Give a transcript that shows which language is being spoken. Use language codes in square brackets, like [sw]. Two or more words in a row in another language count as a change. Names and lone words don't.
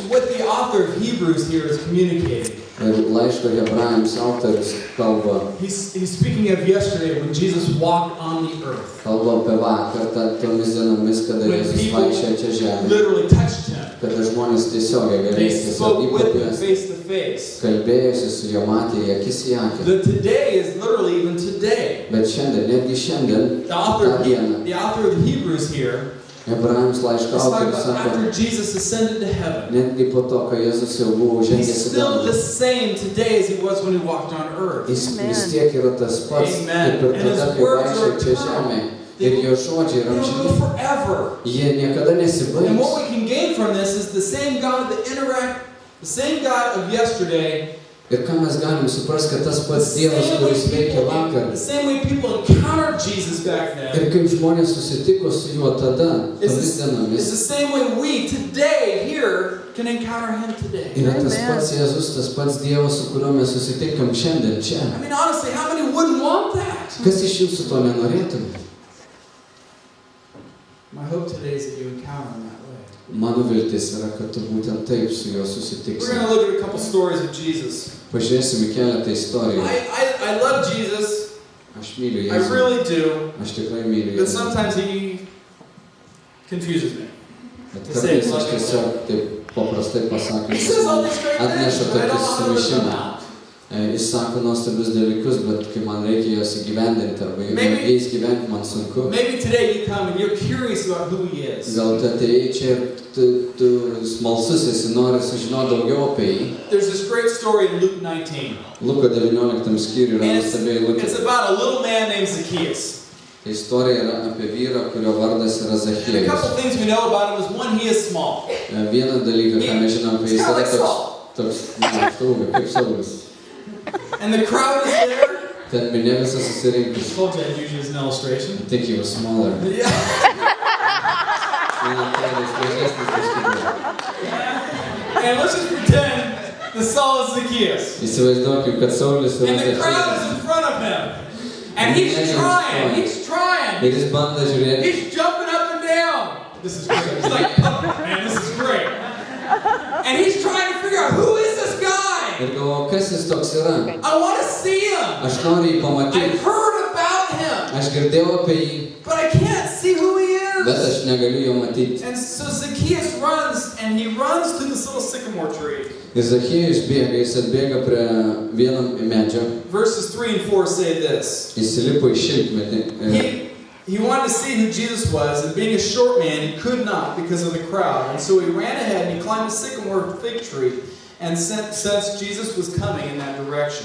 [en] What the author of Hebrews here is communicating. [lt] Ir laiško Hebrajams autorius kalba [en] He's speaking of yesterday when Jesus walked on the earth. [lt] apie vakar, tomis dienomis, kada [en] When [lt] Jėzus [en] people [lt] vaikščiojo čia žemėje. [en] literally touched him. [lt] Kada žmonės tiesiogiai [en] They [lt] galėjo tiesiog [en] spoke with him [lt] įkvėpęs, [en] face to face. [lt] kalbėjosi su juo, matė į akis į akį. [en] The today is literally even today. [lt] Bet šiandien, netgi šiandien, [en] The author [lt] tą dieną, [en] of the Hebrews here [lt] Hebrajams laiško [en] is talking [lt] autorius [en] about [lt] sako, [en] after Jesus ascended to heaven. [lt] netgi po to, kai Jėzus jau buvo [en] He's [lt] žengęs į [en] still the [lt] dangų, [en] same today as he was when he walked on earth. [lt] jis vis tiek yra tas pats, [en] Amen. [lt] kaip ir [en] And his [lt] tada, kai [en] words [lt] vaikščiojo [en] are [lt] čia [en] eternal. [lt] žemėje. Ir jo žodžiai yra [en] They'll go [lt] amžini. [en] forever. [lt] Jie niekada [en] And [lt] nesibaigs. [en] what we can gain from this is the same God the same God of yesterday, [lt] Ir ką mes galim suprasti, kad tas pats Dievas, kuris veikia vakar, [en] the same way people encountered Jesus back then, [lt] ir kaip žmonės susitiko su juo tada, tomis [en] it's the [lt] dienomis, [en] same way we today here can encounter him today. [lt] yra tas pats Jėzus, tas pats Dievas, su kuriuo mes susitinkam šiandien čia. [en] I mean, honestly, how many wouldn't want that? [lt] Kas iš jūsų to nenorėtų? [en] My hope today is that you encounter him that way. [lt] Mano viltis yra, kad tu būtent taip su juo [en] We're [lt] susitiksi. [en] going to look at a couple stories of Jesus. [lt] Pažiūrėsime keletą istorijų. [en] I love Jesus. [lt] Aš myliu [en] I [lt] Jėzų. [en] really do. [lt] Aš tikrai myliu [en] But [lt] Jėzų. [en] sometimes he confuses me. [lt] Bet kartais aš tiesiog taip paprastai pasakius, [en] He says all these great [lt] atneša [en] things, but I [lt] tokį [en] don't know how to live them [lt] sumišimą. [en] out. [lt] Jis sako nuostabius dalykus, bet kai man reikia juos įgyvendinti, arba jais gyventi man sunku. [en] Maybe today you come and you're curious about who he is. [lt] Gal tu atėjai čia ir tu smalsus esi, nori sužinoti daugiau apie jį. [en] There's this great story in Luke 19. [lt] Luko 19 skyriuje yra [en] And [lt] nuostabiai Lukas. [en] it's about a little man named Zacchaeus. [lt] Tai istorija yra apie vyrą, kurio vardas yra [en] And a [lt] Zachiejus. [en] couple things we know about him is one, he is small. [lt] Vieną dalyką, ką mes žinom apie jis, yra [en] He's [lt] toks, kaip Saulis. [en] And the crowd is there. [lt] Ten minia visas susirinkus. [en] Told you I'd use you as an illustration. I think he was smaller. Yeah. And let's just pretend the Saul is Zacchaeus. [lt] Įsivaizduokim, kad Saulis yra [en] And the crowd [lt] Zachiejus. [en] is in front of him. And he's trying. [lt] Ir jis bando žiūrėti. [en] He's jumping up and down. This is great. It's like puppet, man. This is great. And he's trying to figure out who is this guy? [lt] Ir galvoju, kas jis toks yra? [en] I want to see him. [lt] Aš noriu jį pamatyti. [en] I've heard about him. [lt] Aš girdėjau apie jį. [en] But I can't see who he [lt] Bet [en] is. [lt] aš negaliu jo matyti. [en] And so Zacchaeus runs, and he runs to this little sycamore tree. [lt] Ir Zachiejus bėga, jis atbėga prie vieno medžio. [en] Verses 3 and 4 say this. [lt] Jis įlipo į šilkmetį. [en] He wanted to see who Jesus was, and being a short man, he could not because of the crowd. And so he ran ahead and he climbed a sycamore fig tree, and since Jesus was coming in that direction.